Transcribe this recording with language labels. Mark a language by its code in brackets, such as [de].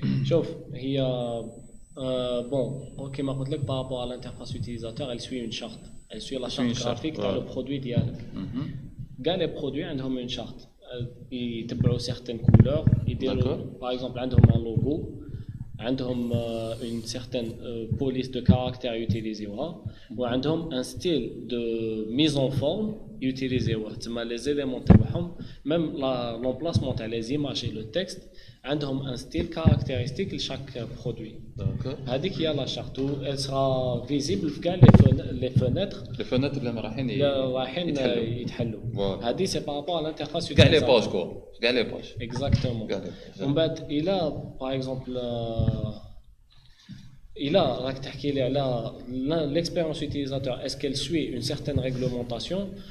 [ar] شوف هي [fr] bon [ar] كيما قلت لك بارابور على [fr] l'interface utilisateur elle suit une charte. Elle suit la charte graphique تاع le produit ديالك. [ar] كاع لي برودوي عندهم [fr] une charte. يتبعوا certaines couleurs يديروا par exemple عندهم un logo عندهم une certaine police de caractère [ar] يوتيليزيوها وعندهم [fr] un style de mise en forme [ar] يوتيليزيوه تما [fr] les éléments تاعهم même l'emplacement تاع les images et le texte عندهم un style caractéristique لchaque produit. [ar] هذيك هي لا شارت و [fr] elle sera visible [ar] في كاع [fr] les fenêtres [ar] اللي رايحين يتحلوا. [fr] هذه c'est par rapport à l'interface [ar] كاع لي باج كاع لي باج [fr] exactement. [ar] ومن بعد الى [fr] par exemple [ar] الى راك تحكي لي على [fr] l'expérience utilisateur est-ce qu'elle suit une certaine réglementation?